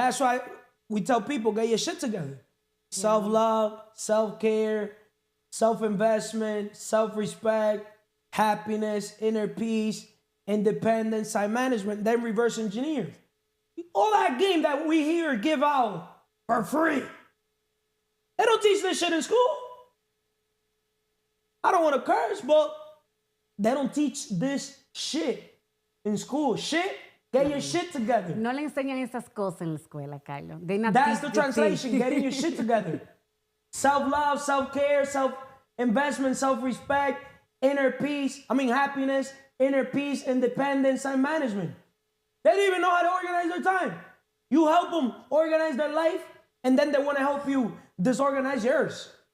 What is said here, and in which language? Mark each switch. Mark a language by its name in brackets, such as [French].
[English] That's why we tell people, get your shit together. Yeah. Self-love, self-care, self-investment, self-respect, happiness, inner peace, independence, time management, then reverse engineer. All that game that we here give out for free. They don't teach this shit in school. I don't want to curse, but they don't teach this shit in school. Shit, get your shit together. [Spanish] No le enseñan esas cosas en la escuela, Carlos. [English] That's the translation, getting your shit together. Self-love, self-care, self-investment, self-respect, happiness, inner peace, independence, time management. They don't even know how to organize their time. You help them organize their life, and then they want to help you disorganize yours.